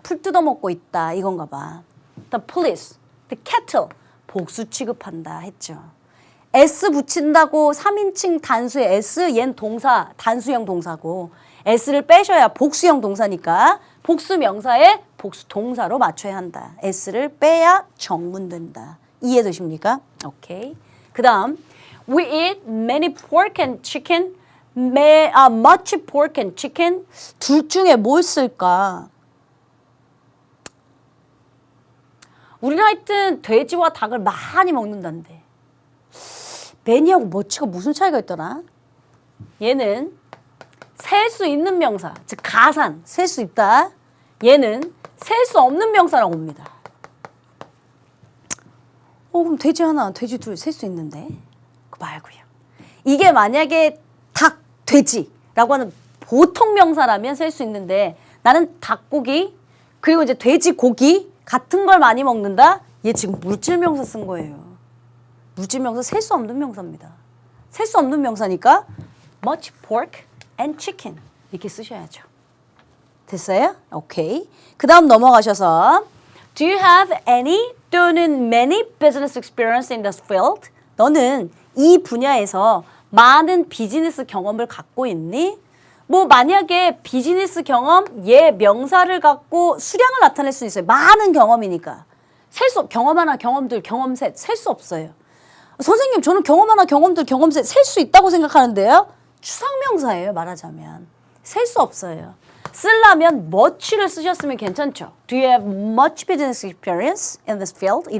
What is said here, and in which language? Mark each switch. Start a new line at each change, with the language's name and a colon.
Korean: 풀 뜯어 먹고 있다. 이건가 봐.
English: The police, the cattle.
Korean: 복수 취급한다 했죠. S 붙인다고 3인칭 단수의 S, 얜 동사, 단수형 동사고 S를 빼셔야 복수형 동사니까 복수 명사에 복수 동사로 맞춰야 한다. S를 빼야 정문 된다. 이해되십니까? 오케이. 그 다음
English: We eat many pork and chicken. much pork and chicken.
Korean: 둘 중에 뭘 쓸까? 우리는 하여튼 돼지와 닭을 많이 먹는다는데 many하고 much가 무슨 차이가 있더라? 얘는 셀 수 있는 명사, 즉 가산, 셀 수 있다. 얘는 셀 수 없는 명사라고 봅니다. 그럼 돼지 하나, 돼지 둘 셀 수 있는데 그 말고요. 이게 만약에 닭, 돼지라고 하는 보통 명사라면 셀 수 있는데 나는 닭고기 그리고 이제 돼지고기 같은 걸 많이 먹는다? 얘 지금 물질명사 쓴 거예요. 물질명사 셀 수 없는 명사입니다. 셀 수 없는 명사니까
English: much pork and chicken
Korean: 이렇게 쓰셔야죠. 됐어요? 오케이. 그 다음 넘어가셔서
English: Do you have any
Korean: 또는
English: many business experience in this field?
Korean: 너는 이 분야에서 많은 비즈니스 경험을 갖고 있니? 뭐 만약에 비즈니스 경험, 명사를 갖고 수량을 나타낼 수 있어요. 많은 경험이니까. 경험 하나, 경험들, 경험셋 셀 수 없어요. 선생님 저는 경험 하나, 경험들, 경험셋 셀 수 있다고 생각하는데요. 추상명사예요. 말하자면. 셀 수 없어요. 쓰려면 much를 쓰셨으면 괜찮죠.
English: Do you have much business experience in this field?